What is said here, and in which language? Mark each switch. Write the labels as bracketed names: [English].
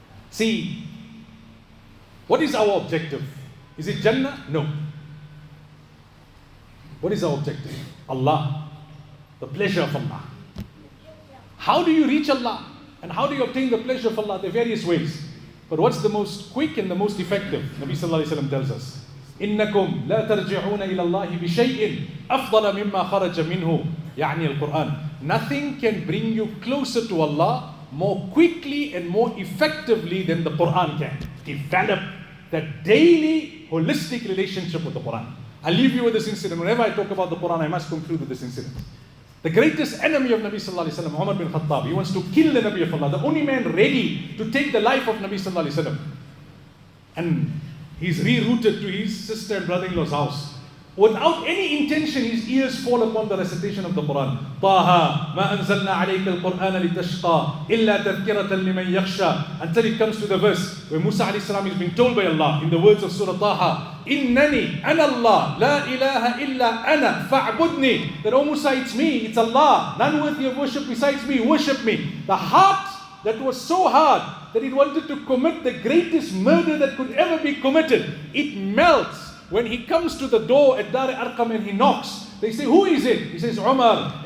[English] See, what is our objective? Is it Jannah? No. What is our objective? Allah. The pleasure of Allah. How do you reach Allah? And how do you obtain the pleasure of Allah? There are various ways. But what's the most quick and the most effective? Nabi sallallahu alayhi wa sallam tells us, [Arabic] إِنَّكُمْ لَا تَرْجِعُونَ إِلَى اللَّهِ بِشَيْءٍ أَفْضَلَ مِمَّا خَرَجَ مِنْهُ يعني القرآن. [English] Nothing can bring you closer to Allah more quickly and more effectively than the Quran can. Develop that daily holistic relationship with the Quran. I'll leave you with this incident. Whenever I talk about the Quran, I must conclude with this incident. The greatest enemy of Nabi sallallahu alaihi wasallam, Umar bin Khattab, he wants to kill the Nabi of Allah, the only man ready to take the life of Nabi sallallahu alaihi wasallam. And he's rerouted to his sister and brother-in-law's house. Without any intention, his ears fall upon the recitation of the Quran. [Arabic] طه ما أنزلنا عليك القرآن لتشقى إلا تذكرة لمن يخشى. [English] Until it comes to the verse where Musa alayhi salam is being told by Allah in the words of Surah Taha, [Arabic] إنني أنا الله لا إله إلا أنا فاعبدني. [English] That, oh Musa, it's me, it's Allah, none worthy of worship besides me, worship me. The heart that was so hard that it wanted to commit the greatest murder that could ever be committed, it melts when he comes to the door at Dar Arqam and he knocks. They say, who is it? He says, Umar.